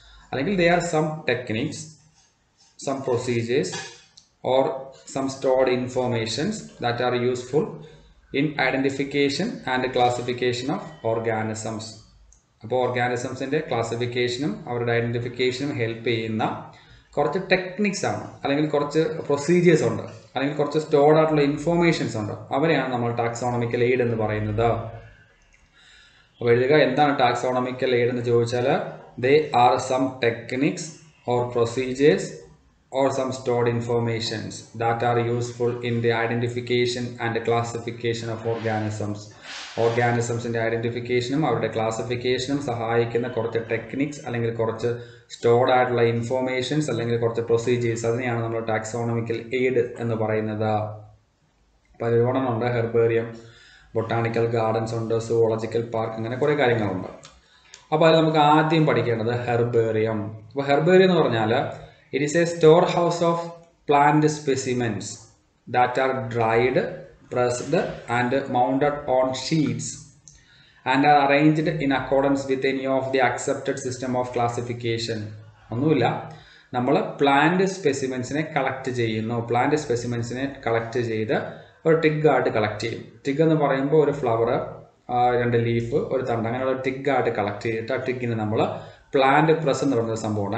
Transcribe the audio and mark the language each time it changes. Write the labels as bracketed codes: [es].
[ml] അല്ലെങ്കിൽ [en] They are some techniques, some procedures or some stored informations that are useful in identification and classification of organisms. [ml] അപ്പോൾ ഓർഗാനിസംസിൻ്റെ ക്ലാസിഫിക്കേഷനും അവരുടെ ഐഡൻറ്റിഫിക്കേഷനും help ചെയ്യുന്ന കുറച്ച് techniques ആണ്, അല്ലെങ്കിൽ കുറച്ച് പ്രൊസീജിയേഴ്സ് ഉണ്ട്, അല്ലെങ്കിൽ കുറച്ച് സ്റ്റോർഡ് ആയിട്ടുള്ള ഇൻഫോർമേഷൻസ് ഉണ്ട്. അവരെയാണ് നമ്മൾ ടാക്സോണമിക്കൽ എയ്ഡ് എന്ന് പറയുന്നത്. അപ്പോൾ എഴുതുക, എന്താണ് ടാക്സോണമിക്കൽ എയ്ഡ് എന്ന് ചോദിച്ചാൽ, [en] They are some techniques or procedures or some stored informations that are useful in the identification and classification of organisms. [ml] ഓർഗാനിസംസിൻ്റെ ഐഡൻറ്റിഫിക്കേഷനും അവരുടെ ക്ലാസിഫിക്കേഷനും സഹായിക്കുന്ന കുറച്ച് ടെക്നിക്സ് അല്ലെങ്കിൽ കുറച്ച് സ്റ്റോർഡ് ആയിട്ടുള്ള ഇൻഫോർമേഷൻസ് അല്ലെങ്കിൽ കുറച്ച് പ്രൊസീജിയേഴ്സ്, അതിനെയാണ് നമ്മൾ ടാക്സോണമിക്കൽ എയ്ഡ് എന്ന് പറയുന്നത്. അപ്പോൾ ഒരുപാടെണ്ണമുണ്ട്. ഹെർബേറിയം, ബൊട്ടാണിക്കൽ ഗാർഡൻസ് ഉണ്ട്, സുവോളജിക്കൽ പാർക്ക്, അങ്ങനെ കുറേ കാര്യങ്ങളുണ്ട്. അപ്പോൾ അത് നമുക്ക് ആദ്യം പഠിക്കേണ്ടത് ഹെർബേറിയം. അപ്പോൾ ഹെർബേറിയം എന്ന് പറഞ്ഞാൽ [en] It is a store house of plant specimens that are dried, pressed and mounted on sheets and are arranged in accordance with any of the accepted system of classification. [ml] ഒന്നുമില്ല, നമ്മൾ plant സ്പെസിമെൻസിനെ collect ചെയ്യുന്നു. Plant സ്പെസിമെൻസിനെ collect ചെയ്ത് ഒരു ടിഗായിട്ട് collect ചെയ്യും. TIG എന്ന് പറയുമ്പോൾ ഒരു flower, 2 leaf, ഒരു തണ്ട്, അങ്ങനെയുള്ള ടിഗായിട്ട് കളക്ട് ചെയ്തിട്ട് ആ ടിഗിന് നമ്മൾ പ്ലാന്റ് പ്രസ് എന്ന് പറയുന്ന സംഭവമുണ്ട്.